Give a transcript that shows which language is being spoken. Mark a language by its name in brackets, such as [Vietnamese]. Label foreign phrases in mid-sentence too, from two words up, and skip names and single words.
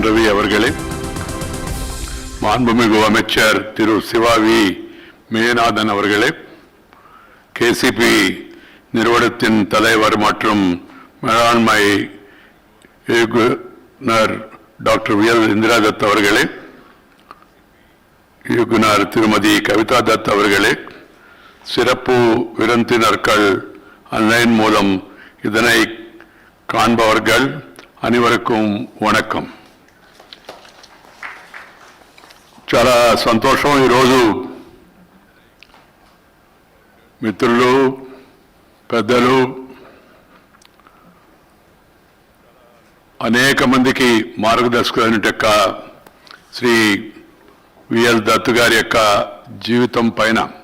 [Tamil] ரவி அவர்களே, மாண்புமிகு அமைச்சர் திரு சிவாவி மேநாதன் அவர்களே, கேசிபி நிறுவனத்தின் தலைவர் மற்றும் மேலாண்மை இயக்குனர் டாக்டர் வி.எல். இந்திரா தத் அவர்களே, இயக்குனர் திருமதி கவிதா தத் அவர்களே, சிறப்பு விருந்தினர்கள் ஆன்லைன் மூலம் இதனை காண்பவர்கள் அனைவருக்கும் வணக்கம். [Telugu] చాలా సంతోషం ఈరోజు మిత్రులు పెద్దలు అనేక మందికి మార్గదర్శకులైనట్టు శ్రీ విఎల్ దత్ గారి యొక్క జీవితం పైన